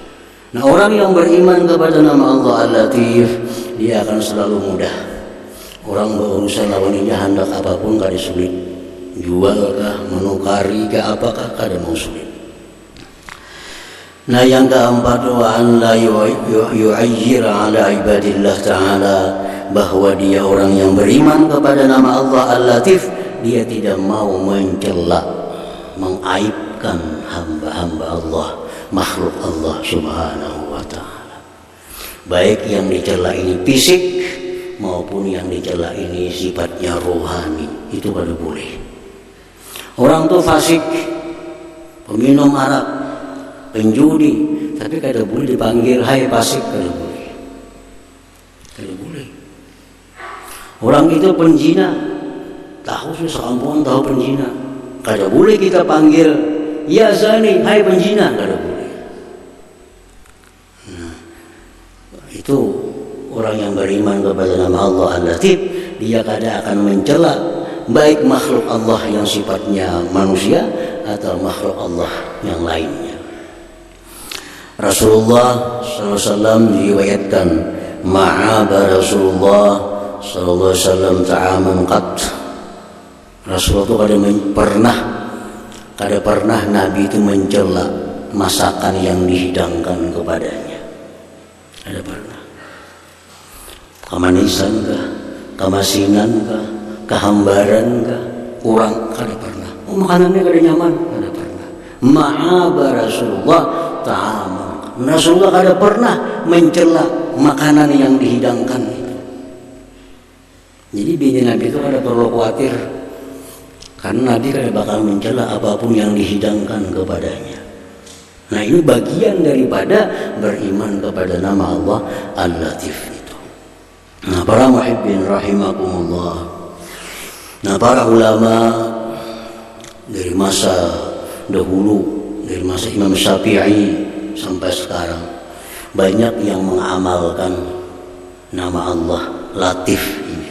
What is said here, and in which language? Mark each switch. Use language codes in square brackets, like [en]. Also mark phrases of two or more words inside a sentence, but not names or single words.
[id] Nah, orang yang beriman kepada nama Allah Al-Latif, dia akan selalu mudah. [bjn] Orang berurusan lawan ini hendak apapun kada sulit. Jual kah, menukari kah, apakah kada mau sulit. [id] Nah, yang keempat, [ar] وَأَنْ لَا يُعَيِّرَ عَلَى عِبَادِ اللهِ تَعَالَى, [id] bahwa dia orang yang beriman kepada nama Allah Al-Latif, dia tidak mau mencela, mengaibkan hamba-hamba Allah, makhluk Allah [ar] سبحانه وتعالى. [bjn] Baik yang dicela ini fisik maupun yang dicela ini sifatnya rohani, itu kada boleh. Orang tuh fasik, peminum arak, penjudi, tapi kada boleh dipanggil hai fasik, kada boleh. Kada boleh. Orang itu penjina, tahu sih sekampungan tahu penjina, kada boleh kita panggil [ar] يا زاني, [bjn] hai penjina, kada boleh. Nah, itu orang yang beriman kepada nama Allah Al-Latif, dia kada akan mencela baik makhluk Allah yang sifatnya manusia atau makhluk Allah yang lainnya. Rasulullah SAW diriwayatkan, [ar] ما عاب رسول الله ﷺ طعاما قط. [bjn] Rasulullah itu kada pernah Nabi itu mencela masakan yang dihidangkan kepadanya. Kada pernah. Kemanisan kah, kemasinan kah, kehambaran kah, kurang, kada pernah. Makanannya kada nyaman, kada pernah. [ar] ما عاب رسول الله طعاما. [bjn] Rasulullah kada pernah mencela makanan yang dihidangkan itu. Jadi bini Nabi itu kada perlu khawatir, karena Nabi kada bakal mencela apapun yang dihidangkan kepadanya. [id] Nah, ini bagian daripada beriman kepada nama Allah Al-Latif itu. Nah, para [ar] محبين رحمكم الله. [id] Nah, para ulama dari masa dahulu, dari masa Imam Syafi'i sampai sekarang, banyak yang mengamalkan nama Allah Latif ini.